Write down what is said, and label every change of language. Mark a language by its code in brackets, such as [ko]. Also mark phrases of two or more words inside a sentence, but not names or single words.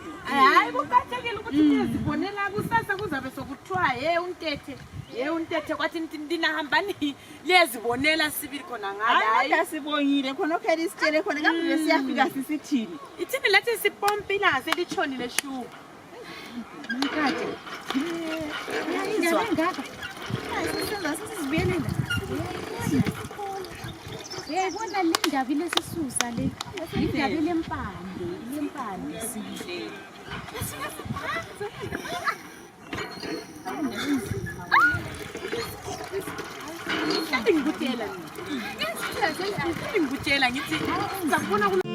[nd] hayi kuqathekile ukuthi nizibonela kusasa kuzabe sokuthiwa uNtete kwathi ntina hambani liyezibonela sibili khona ngala hayi asibongile khona okhela isitshele khona kambe besiyafika sisithini ithini lathi sipompa ilanga selitshonile shu mkade yayizwa ngaka senza sisibiyele yayibona le ndaba lesisusa le indaba lempande sibile ngikutshela ngithi ngizakubona